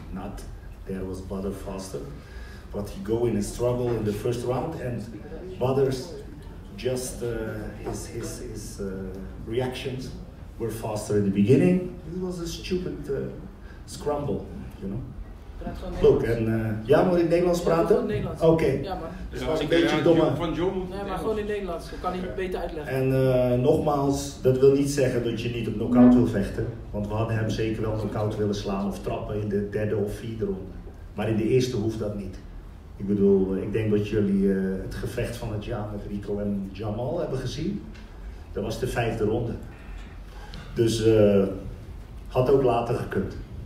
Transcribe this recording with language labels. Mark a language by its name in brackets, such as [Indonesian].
[English] Not there was Badr faster, but he go in a struggle in the first round, and Badr's just his reactions were faster in the beginning. It was a stupid scramble, you know. [Dutch] Look, en ja, moet ik Nederlands praten? Oké. Ja, maar. Dus was een beetje domme. Van John. Nee, maar gewoon in Nederlands. Dat kan ik beter uitleggen. En nogmaals, dat wil niet zeggen dat je niet op knockout wil vechten. Want we hadden hem zeker wel knockout willen slaan of trappen in de 3e of 4e ronde. Maar in de eerste hoeft dat niet. Ik bedoel, ik denk dat jullie het gevecht van het jaar met Rico en Jamal hebben gezien. Dat was de 5e ronde. Dus had ook later gekund.